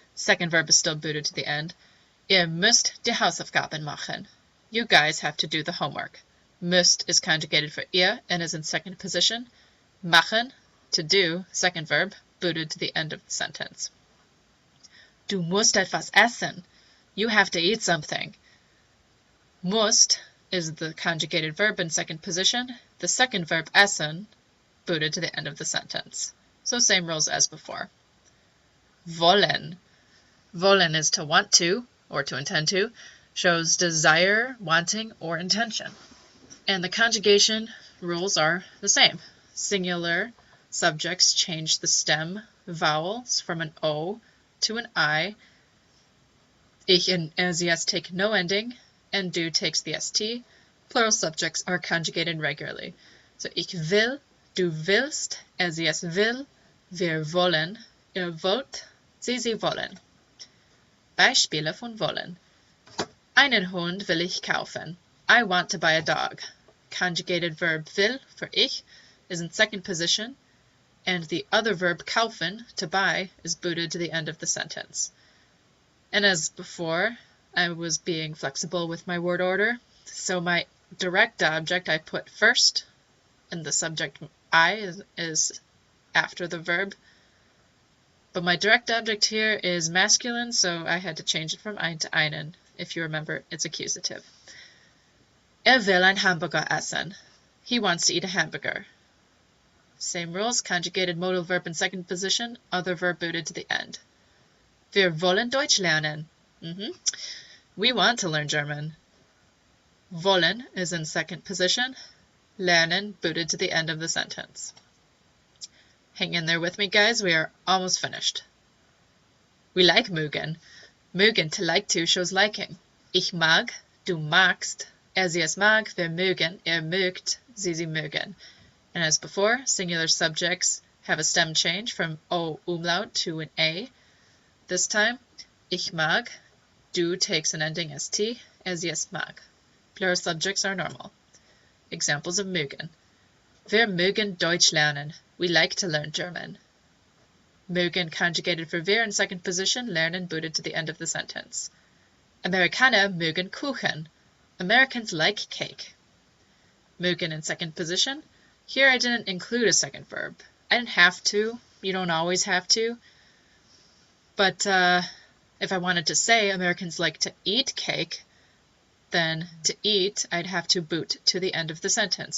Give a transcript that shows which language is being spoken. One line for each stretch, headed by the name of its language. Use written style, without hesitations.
English: Second verb is still booted to the end.
German: Ihr müsst die Hausaufgaben machen.
English: You guys have to do the homework. Müsst is conjugated for ihr and is in second position. Machen, to do, second verb, booted to the end of the sentence.
German: Du musst etwas essen.
English: You have to eat something. Musst is the conjugated verb in second position. The second verb, essen, booted to the end of the sentence. So same rules as before. Wollen. Wollen is to want to, or to intend to, shows desire, wanting, or intention. And the conjugation rules are the same. Singular subjects change the stem vowels from an O to an I. Ich and sie es take no ending, and du takes the st. Plural subjects are conjugated regularly.
German: So ich will, du willst, sie es will, wir wollen, ihr wollt, sie wollen. Beispiele von wollen. Einen Hund will ich kaufen.
English: I want to buy a dog. Conjugated verb will for ich is in second position, and the other verb kaufen, to buy, is booted to the end of the sentence. And as before, I was being flexible with my word order, So my direct object I put first, and the subject I is after the verb. But my direct object here is masculine, so I had to change it from ein to einen. If you remember, it's accusative.
German: Will ein Hamburger essen.
English: He wants to eat a hamburger. Same rules, conjugated modal verb in second position, other verb booted to the end.
German: Wir wollen Deutsch lernen.
English: We want to learn German. Wollen is in second position, lernen booted to the end of the sentence. Hang in there with me, guys. We are almost finished. We like mögen. Mögen, to like to, shows liking.
German: Ich mag, du magst, sie es mag, wir mögen, mögt, sie mögen.
English: And as before, singular subjects have a stem change from O umlaut to an A. This time,
German: ich mag,
English: du takes an ending st,
German: sie es mag.
English: Plural subjects are normal. Examples of mögen.
German: Wir mögen Deutsch lernen.
English: We like to learn German. Mögen conjugated for wir in second position, lernen booted to the end of the sentence.
German: Amerikaner mögen Kuchen.
English: Americans like cake. Mögen in second position. Here I didn't include a second verb. I didn't have to. You don't always have to. But if I wanted to say Americans like to eat cake, then to eat, I'd have to boot to the end of the sentence.